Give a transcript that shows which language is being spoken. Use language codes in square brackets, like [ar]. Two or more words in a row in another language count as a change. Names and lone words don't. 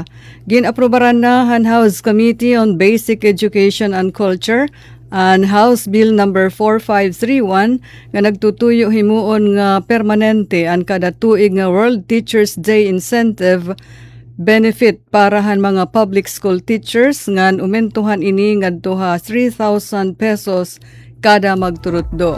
[war] Ginaprobaran na han House Committee on Basic Education and Culture an House Bill number 4531 nga nagtutuyo himuon nga permanente ang kada tuig nga World Teachers Day [en] incentive benefit [war] para han mga [en] public school teachers [war] ngan umentuhan ini ngadto ha 3,000 pesos kada magturutdo.